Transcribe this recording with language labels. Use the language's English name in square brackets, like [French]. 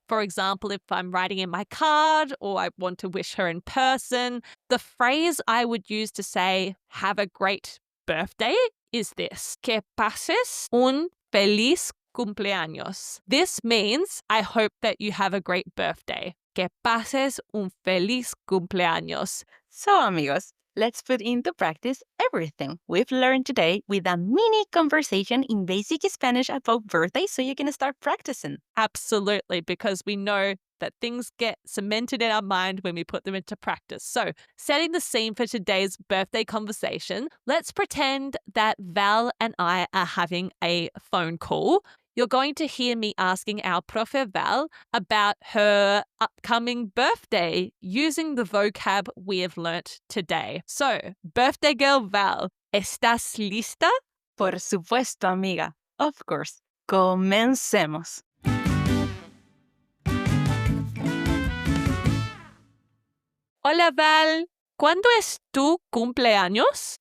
[English] For example, if I'm writing in my card or I want to wish her in person, the phrase I would use to say, have a great birthday is this: [Spanish] Que pases un feliz cumpleaños. [English] This means I hope that you have a great birthday. [Spanish] Que pases un feliz cumpleaños. [English] So, amigos, let's put into practice everything we've learned today with a mini conversation in basic Spanish about birthdays so you can start practicing. Absolutely, because we know that things get cemented in our mind when we put them into practice. So, setting the scene for today's birthday conversation, let's pretend that Val and I are having a phone call. You're going to hear me asking our Profe Val about her upcoming birthday using the vocab we have learnt today. So, birthday girl Val, [Spanish] ¿estás lista? Por supuesto, amiga. [English] Of course. [Spanish] Comencemos. Hola Val, ¿cuándo es tu cumpleaños?